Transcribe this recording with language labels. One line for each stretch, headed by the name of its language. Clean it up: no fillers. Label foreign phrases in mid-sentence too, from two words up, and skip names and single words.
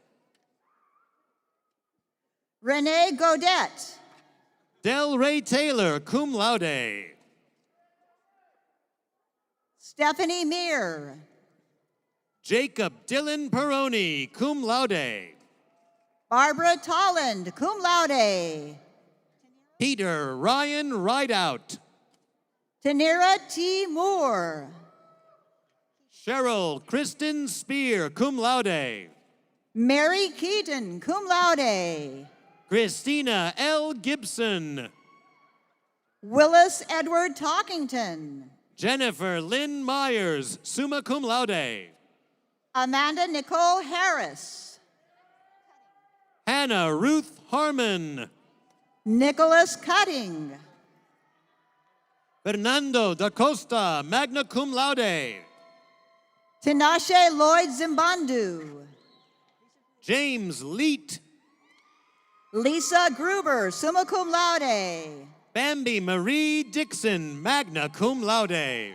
English: Renee Godet. Del Ray Taylor,
Latin: cum laude.
English: Stephanie Meir. Jacob Dylan Peroni,
Latin: cum laude.
English: Barbara Tolland,
Latin: cum laude.
English: Peter Ryan Rideout. Tanira T. Moore. Cheryl Kristen Spear,
Latin: cum laude.
English: Mary Keaton,
Latin: cum laude.
English: Christina L. Gibson. Willis Edward Talkington. Jennifer Lynn Myers,
Latin: summa cum laude.
English: Amanda Nicole Harris. Hannah Ruth Harmon. Nicholas Cutting. Fernando da Costa,
Latin: magna cum laude.
English: Tinashe Lloyd Zimbandu. James Leet. Lisa Gruber,
Latin: summa cum laude.
English: Bambi Marie Dixon,
Latin: magna cum laude.